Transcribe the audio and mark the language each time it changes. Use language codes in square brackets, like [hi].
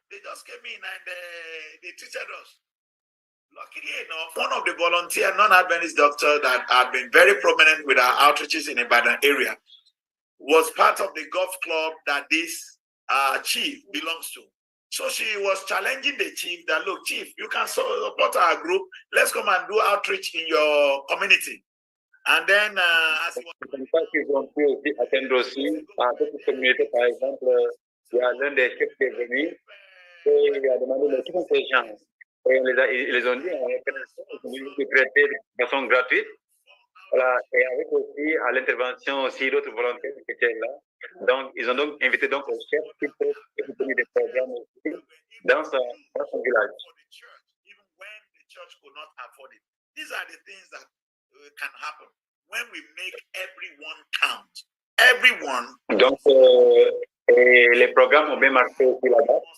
[en] They just came in and they treated us. Luckily enough, one of the volunteer non-Adventist doctors that had been very prominent with our outreaches in the Ibadan area was part of the golf club that this chief belongs to. So she was challenging the chief that, look, chief, you can support our group. Let's come and do outreach in your community. And then, [fr] comme ça qu'ils ont pu aussi atteindre aussi à d'autres communautés, par exemple, il y a l'un des chefs qui est venu et il a demandé de qui sont ces gens. Et ils les ont dit, on est traiter de façon gratuite. Voilà, et avec aussi à l'intervention aussi d'autres volontaires qui étaient là. Donc, ils ont donc invité donc le chef qui peut soutenir des programmes aussi dans son village. [en] Even when the church could not afford it. These are the things that can happen when we make everyone count. Everyone. [fr] Donc, et les programmes ont bien marché aussi là-bas.